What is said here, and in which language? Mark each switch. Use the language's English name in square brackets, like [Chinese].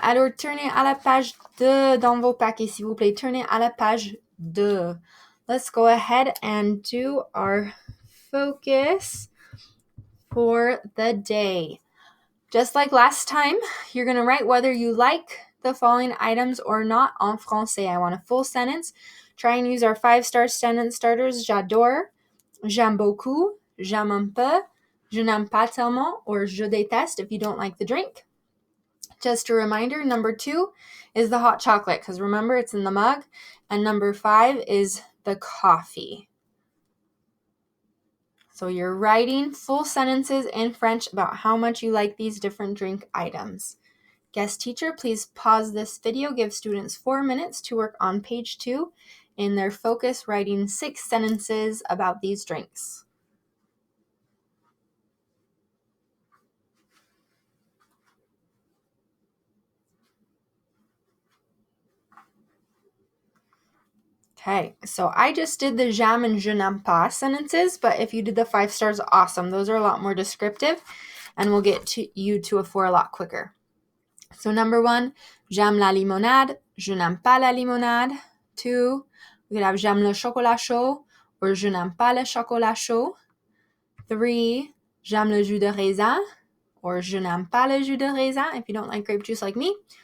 [French] Alors, tournez à la page 2 dans vos paquets, s'il vous plaît. Tournez à la page 2. [English] Let's go ahead and do our focus for the day. Just like last time, you're going to write whether you like the following items or not [French] en français. [English] I want a full sentence. Try and use our 5-star sentence starters. [French] J'adore, j'aime beaucoup, j'aime un peu, je n'aime pas tellement, or je déteste [English] if you don't like the drink. Just a reminder, number 2 is the hot chocolate, because remember, it's in the mug. And number 5 is the coffee. So you're writing full sentences in French about how much you like these different drink items. Guest teacher, please pause this video. Give students 4 minutes to work on page 2 in their focus, writing 6 sentences about these drinks. Okay, so I just did the j'aime and je n'aime pas sentences, but if you did the 5 stars, awesome. Those are a lot more descriptive, and we'll get to you to a 4 a lot quicker. So number 1, [French] j'aime la limonade, je n'aime pas la limonade. 2, [English] we could have [French] j'aime le chocolat chaud, or je n'aime pas le chocolat chaud. 3, j'aime le jus de raisin, or je n'aime pas le jus de raisin [English] if you don't like grape juice like me.